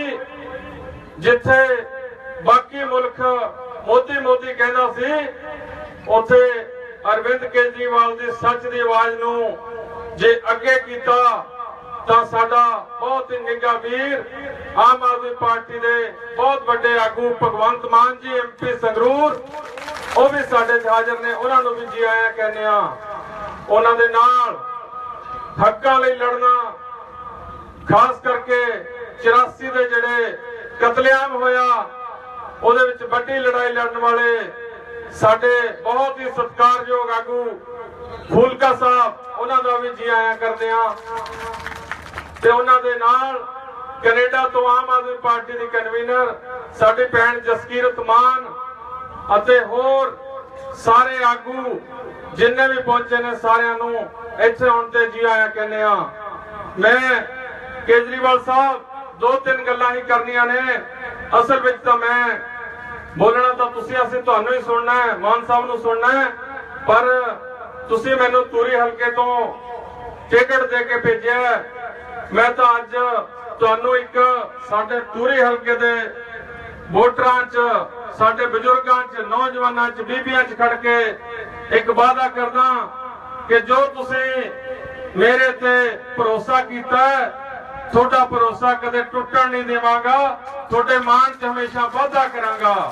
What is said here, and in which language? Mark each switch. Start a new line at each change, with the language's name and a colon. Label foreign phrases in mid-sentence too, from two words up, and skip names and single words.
Punjabi: ਜਿੱਥੇ ਬਾਕੀ ਮੁਲਕ ਮੋਦੀ ਮੋਦੀ ਕਹਿਣਾ ਸੀ, ਉੱਥੇ ਅਰਵਿੰਦ ਕੇਜਰੀਵਾਲ ਕੀ ਸੱਚ ਕੀ ਆਵਾਜ਼ ਨੂੰ ਜੇ ਅੱਗੇ ਕੀਤਾ ਤਾਂ ਸਾਡਾ ਬਹੁਤ ਹੀ ਨਿੱਘਾ ਵੀਰ ਆਮ ਆਦਮੀ ਪਾਰਟੀ ਦੇ ਬਹੁਤ ਬੜੇ ਆਗੂ ਭਗਵੰਤ ਮਾਨ ਜੀ MP ਸੰਗਰੂਰ ਵੋ ਭੀ ਸਾਡੇ ਹਾਜ਼ਿਰ ਨੇ, ਉਨ੍ਹਾਂ ਨੂੰ ਭੀ ਜੀ ਆਇਆ ਕਹਿਣੇ ਆ। ਉਨ੍ਹਾਂ ਦੇ ਨਾਲ ਹੱਕਾਂ ਲਈ ਲੜਨਾ, ਖ਼ਾਸ ਕਰਕੇ 84 ਦੇ ਜਿਹੜੇ ਕਤਲੇਆਮ ਹੋਇਆ ਉਹਦੇ ਵਿੱਚ ਵੱਡੀ ਲੜਾਈ ਲੜਨ ਵਾਲੇ ਸਾਡੇ ਬਹੁਤ ਹੀ ਸਤਿਕਾਰਯੋਗ ਆਗੂ ਫੂਲਕਾ ਸਾਹਿਬ, ਉਹਨਾਂ ਦਾ ਵੀ ਜੀ ਆਇਆਂ ਕਰਦੇ ਆ। ਤੇ ਉਹਨਾਂ ਦੇ ਨਾਲ ਕੈਨੇਡਾ ਤੋਂ ਆਮ ਆਦਮੀ ਪਾਰਟੀ ਦੀ ਕਨਵੀਨਰ ਸਾਡੀ ਭੈਣ ਜਸਕੀਰਤ ਮਾਨ ਅਤੇ ਹੋਰ ਸਾਰੇ ਆਗੂ ਜਿੰਨੇ ਵੀ ਪਹੁੰਚੇ ਨੇ ਸਾਰਿਆਂ ਨੂੰ ਇੱਥੇ ਆਉਣ ਤੇ ਜੀ ਆਇਆਂ ਕਹਿੰਦੇ ਆ। ਮੈਂ ਕੇਜਰੀਵਾਲ ਸਾਹਿਬ ਦੋ ਤਿੰਨ ਗੱਲਾਂ ਹੀ ਕਰਨੀਆਂ ਨੇ, ਅਸਲ ਵਿੱਚ ਤਾਂ ਮੈਂ ਬੋਲਣਾ ਤਾਂ ਤੁਸੀਂ ਅਸੀਂ ਤੁਹਾਨੂੰ ਹੀ ਸੁਣਨਾ ਹੈ, ਮਾਨ ਸਾਹਿਬ ਨੂੰ ਸੁਣਨਾ ਹੈ, ਪਰ ਤੁਸੀਂ ਮੈਨੂੰ ਤੂਰੀ ਹਲਕੇ ਤੋਂ ਟਿਕਟ ਦੇ ਕੇ ਭੇਜਿਆ। ਮੈਂ ਤਾਂ ਅੱਜ ਤੁਹਾਨੂੰ ਏਕ ਸਾਡੇ ਤੂਰੀ ਹਲਕੇ ਦੇ ਵੋਟਰਾਂ ਚ, ਸਾਡੇ ਬਜ਼ੁਰਗਾਂ ਚ, ਨੌਜਵਾਨਾਂ ਚ, ਬੀਬੀਆਂ ਚ ਖੜ੍ਹ ਕੇ ਏਕ ਵਾਅਦਾ ਕਰਦਾ ਕਿ ਜੋ ਤੁਸੀਂ ਮੇਰੇ ਤੇ ਭਰੋਸਾ ਕੀਤਾ ਹੈ ਥੋੜ੍ਹਾ ਭਰੋਸਾ ਕਦੇ ਟੁੱਟਣ ਨਹੀਂ ਦੇਵਾਂਗਾ, ਥੋੜ੍ਹੇ ਮਾਨ ਚ ਹਮੇਸ਼ਾ ਵਾਅਦਾ ਕਰਾਂਗਾ।